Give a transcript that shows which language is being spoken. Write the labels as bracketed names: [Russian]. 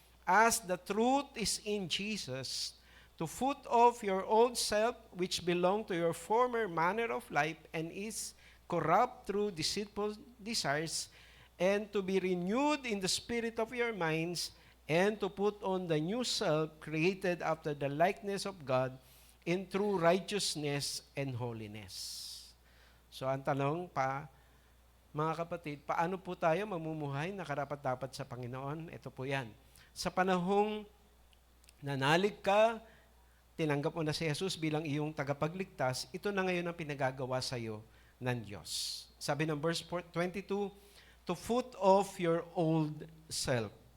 [English] as the truth is in Jesus, to put off your old self, which belonged to your former manner of life and is corrupt through deceitful desires, and to be renewed in the spirit of your minds, and to put on the new self, created after the likeness of God, in true righteousness and holiness." [Filipino] So ang tanong mga kapatid, paano po tayo mamumuhay na karapat-dapat sa Panginoon? Ito po yan. Sa panahong nanalig ka, tinanggap mo na si Jesus bilang iyong tagapagligtas, ito na ngayon ang pinagagawa sa iyo ng Diyos. Sabi ng [English] verse 22, to put off your old self.